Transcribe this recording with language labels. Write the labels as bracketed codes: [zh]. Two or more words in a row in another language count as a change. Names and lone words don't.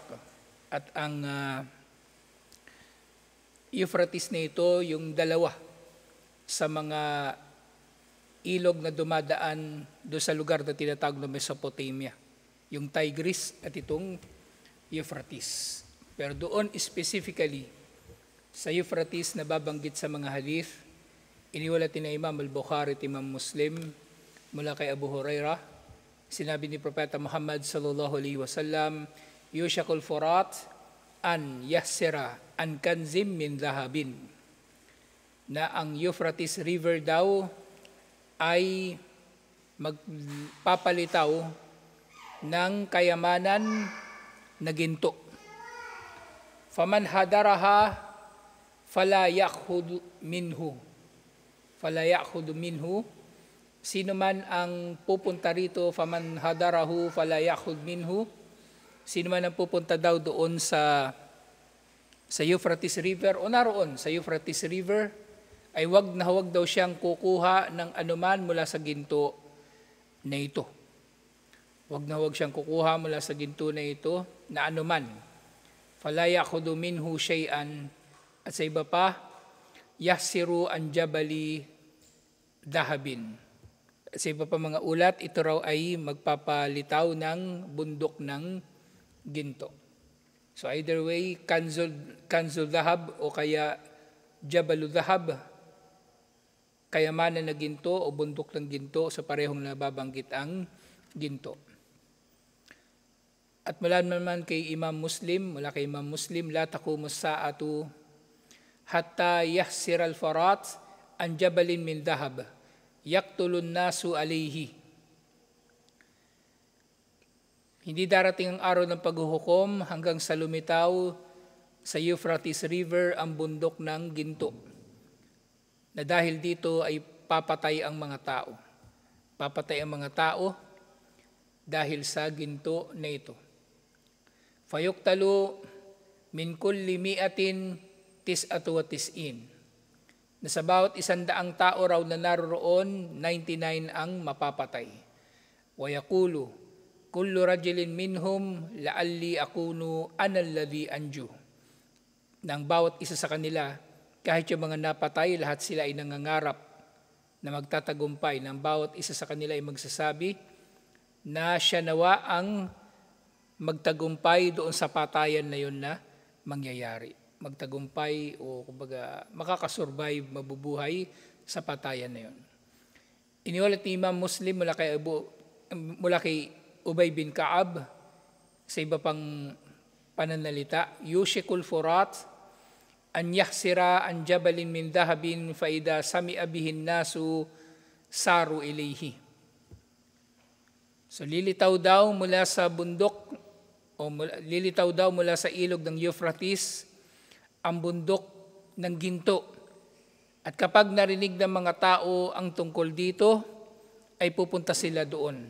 [tl] At ang Euphrates na ito, yung dalawa sa mga ilog na dumadaan doon sa lugar na tinatawag na Mesopotamia. Yung Tigris at itong Euphrates. Pero doon specifically, sa Euphrates na babanggit sa mga hadith, iniwalat ni Imam Al-Bukhari at Imam Muslim mula kay Abu Hurairah, sinabi ni Propeta Muhammad [ar] صلى الله عليه وسلم, يوشك الفرات أن يحسر عن كنز من ذهب, [tl] na ang Euphrates River daw ay magpapalitaw ng kayamanan na ginto. [ar] فمن حضره فلا يأخذ منه. فلا يأخذ منه. [tl] Sino man ang pupunta rito, [ar] فمن حضره فلا يأخذ منه. [tl] Sino man ang pupunta daw doon sa Euphrates River o naroon sa Euphrates River, ay wag daw siyang kukuha ng anuman mula sa ginto na ito. Wag siyang kukuha mula sa ginto na ito na anuman. [ar] فلا يأخذ منه شيئا. [tl] At sa iba pa, [ar] يحسر عن جبل ذهب. [tl] At sa iba pa mga ulat, ito raw ay magpapalitaw ng bundok ng ginto. [en] So either way, [ar] كنز الذهب [tl] o kaya [ar] جبل ذهب, [tl] kayamanan na ginto o bundok ng ginto, sa parehong nababanggit ang ginto. At mula naman kay Imam Muslim, [ar] لا تقوم الساعة حتى يحسر الفرات عن جبل من ذهب يقتتل الناس عليه. [tl] Hindi darating ang araw ng paghuhukom hanggang sa lumitaw sa Euphrates River ang bundok ng ginto, na dahil dito ay papatay ang mga tao. Papatay ang mga tao dahil sa ginto na ito. [ar] فيقتل من كل مائة تسعة وتسعون. [tl] Na sa bawat 100 tao raw na naroon, 99 ang mapapatay. [ar] ويقول كل رجل منهم لعلي أكون أنا الذي أنجو. [tl] Nang bawat isa sa kanila, kahit yung mga napatay, lahat sila ay nangangarap na magtatagumpay. Nang bawat isa sa kanila ay magsasabi na siya nawa ang magtagumpay doon sa patayan na yun na mangyayari. Magtagumpay o kumbaga makakasurvive, mabubuhay sa patayan na yun. Iniwalat ni Imam Muslim mula kay Ubay bin Ka'ab sa iba pang pananalita, [ar] يوشك الفرات أن يحسر عن جبل من ذهب فإذا سمع به الناس ساروا إليه. [tl] So lilitaw daw mula sa bundok o lilitaw daw mula sa ilog ng Euphrates ang bundok ng ginto. At kapag narinig ng mga tao ang tungkol dito, ay pupunta sila doon.